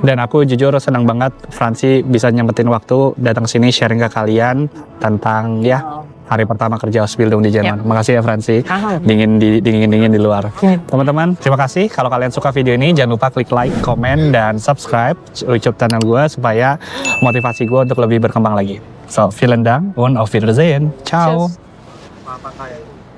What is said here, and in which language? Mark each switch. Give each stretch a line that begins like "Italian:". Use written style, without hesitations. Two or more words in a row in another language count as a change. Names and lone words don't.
Indonesian: Dan aku jujur senang banget Fransi bisa nyempetin waktu datang sini sharing ke kalian tentang ya hari pertama kerja Ausbildung di Jerman. Makasih ya Fransi. Dingin di luar. Teman-teman, terima kasih. Kalau kalian suka video ini, jangan lupa klik like, komen, dan subscribe YouTube channel gue supaya motivasi gue untuk lebih berkembang lagi.
German: So, vielen Dank und auf Wiedersehen. Ciao. Cheers.